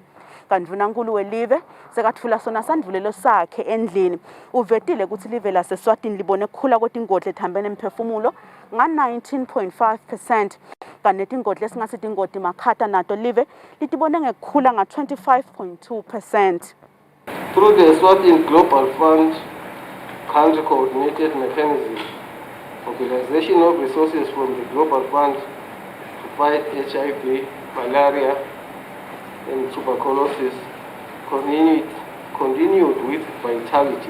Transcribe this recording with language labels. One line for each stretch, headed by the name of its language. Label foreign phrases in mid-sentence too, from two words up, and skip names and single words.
Swati: Kanti mvunankulu welive sekathula sona sandvulelo sakhe endlini uvetile ukuthi live laseSwatini libone kukhula kwetingoti letihambene nemphefumulo nga-19.5%. kanti netingoti lesingasi tingoti makhata nato live litibone ngekukhula nga-25.2%.
English: Through the Eswatini Global Fund Country Coordinated Mechanism, mobilization of resources from the Global Fund to fight HIV, malaria, and tuberculosis continued with vitality.